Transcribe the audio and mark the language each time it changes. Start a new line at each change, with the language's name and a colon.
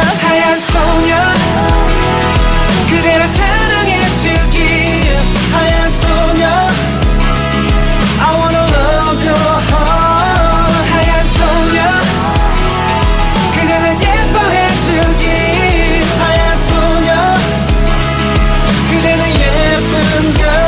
Korean: 하얀 소녀 그대를 사랑해주기. 하얀 소녀
English: I wanna love your heart.
Korean: 하얀 소녀 그대를 예뻐해주기. 하얀 소녀 그대는 예쁜 걸.